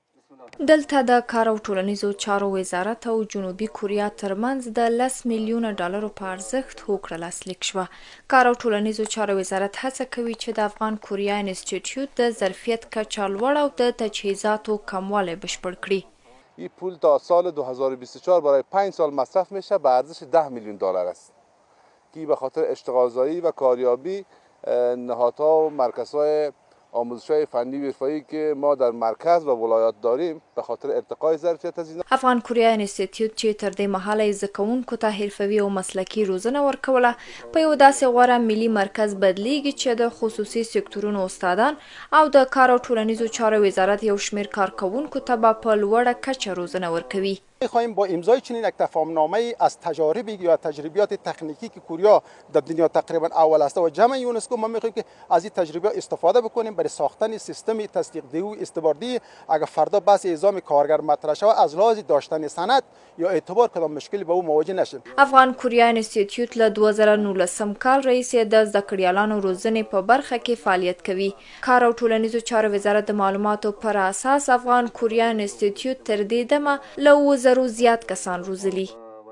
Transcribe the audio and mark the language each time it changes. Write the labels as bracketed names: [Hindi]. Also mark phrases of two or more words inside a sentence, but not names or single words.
[Pashto] دلته د کار او ټولنیزو چارو وزارت او جنوبي کوریا ترمنځ د 10 میلیونه ډالرو په ارزښت هوکړه لاسلیک شوه. کار او ټولنیزو چارو وزارت هڅه کوي چې د افغان کوریا انسټیټیوټ د ظرفیت کچه لوړه او د تجهیزاتو کموالی بشپړ کړي. [Persian] این پول تا سال 2024 برای 5 سال مصرف میشه به ارزش 10 میلیون دلار است که به خاطر اشتغالزایی و کاریابی نهادها و مرکزهای آموزش‌های فنی و حرفه‌ای که ما در مرکز و ولایات داریم به خاطر ارتقای ظرفیت از اینا. [Pashto] افغان کوریا انسټیټیوټ چې تر دې مهاله یې زده کوونکو ته حرفوي او مسلکي روزنه ورکوله په یو داسې غوره ملي مرکز بدلیږي چې د خصوصي سکتورونو استادان او د کار او ټولنیزو چارو وزارت یو شمېر کارکوونکو ته به په لوړه کچه روزنه ورکوي. [Persian] می‌خواهیم با امضای چنین یک تفاهمنامه از تجارب یا تجربیات تکنیکی که کوریا در دنیا تقریبا اول است و جمع یونسکو ما می‌خواهیم که از این تجربه استفاده بکنیم برای ساختن سیستم تصدیق‌دهی و استباردهی اگر فردا بحث اعزام کارگر مطرح شود از لحاظ داشتن سند یا اعتبار کدام مشکلی به او مواجه نشیم. [Pashto] افغان کوریا انسټیټیوټ له 2019 کال راهیسې د زده کړیالانو روزنې په برخه کې فعالیت کوي. کار او ټولنیزو چارو وزارت د معلوماتو پر اساس افغان کوریا انسټیټیوټ تر دې دمه له 2000 زیات کسان روزلي.